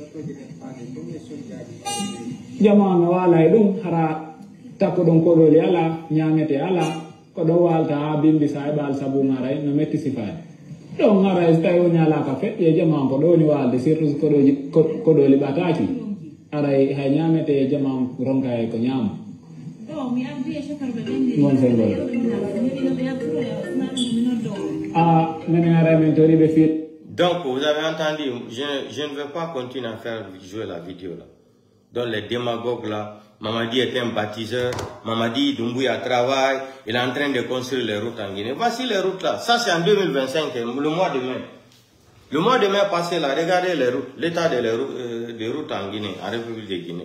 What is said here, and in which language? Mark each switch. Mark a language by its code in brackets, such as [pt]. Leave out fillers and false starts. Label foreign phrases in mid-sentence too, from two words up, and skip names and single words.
[ff] jama no waala e ɗum hara takko ɗon koɗoli ala ñamete ala ko ɗo walta ha bimbi sa eɓal sabu ngaray no metti sifaade ɗon ara so tawi woni ala ka feƴƴe jama ko ɗoni walde surtout koɗoli ɓataki aray hay ñamete jama ronka e ko ñaama mon sengol menen ara men toriɓe fiit. [fr] Donc vous avez entendu, je ne veux pas continuer à faire jouer la vidéo là. Donc les démagogues là, Mamadi est un bâtisseur, Mamadi Doumbouya travaille, il est en train de construire les routes en Guinée. Voici les routes là, ça c'est en 2025, le mois de mai. Le mois de mai passé là, regardez les routes, l'état des routes en Guinée, en République de Guinée.